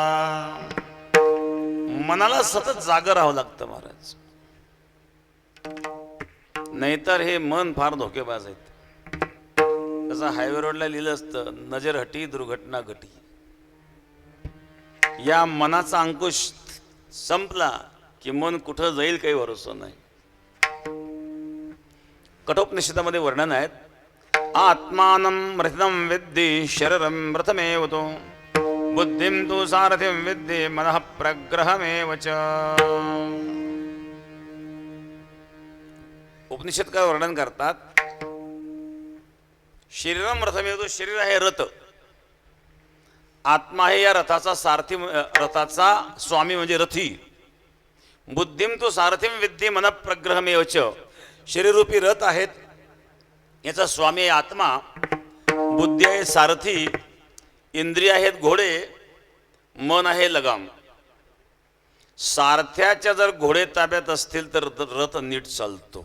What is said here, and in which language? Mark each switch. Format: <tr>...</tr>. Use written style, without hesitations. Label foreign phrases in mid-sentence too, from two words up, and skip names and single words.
<mr>मनाला सतत जागं राहावं लागतं महाराज, नाहीतर हे मन फार धोकेबाज आहेत. तसं हायवे रोडला लिहिलं असतं,</mr> <hi>नजर हटी दुर्घटना घटी.</hi> <mr>या मनाचा अंकुश संपला की मन कुठं जाईल काही भरोसा नाही. कठोपनिषदामध्ये वर्णन आहेत.</mr> <sa>आत्मानं रथितं विद्धि शरीरं रथमेव तो, बुद्धिं तु सारथिं विद्धि मनः प्रग्रहमेव च.</sa> <mr>उपनिषदकार वर्णन करतात,</mr> <sa>शरीरं रथमेव तो,</sa> <mr>शरीर आहे रथ, आत्मा आहे या रथाचा सारथी, रथाचा स्वामी म्हणजे रथी.</mr> <sa>बुद्धिं तु सारथिं विद्धि मनः प्रग्रहमेव च.</sa> <mr>शरीररूपी रथ आहेत, याचा स्वामी आहे आत्मा, बुद्धी आहे सारथी, इंद्रिय आहेत घोडे, मन आहे लगाम. सारथ्याच्या जर घोडे ताब्यात असतील तर रथ नीट चालतो.</mr>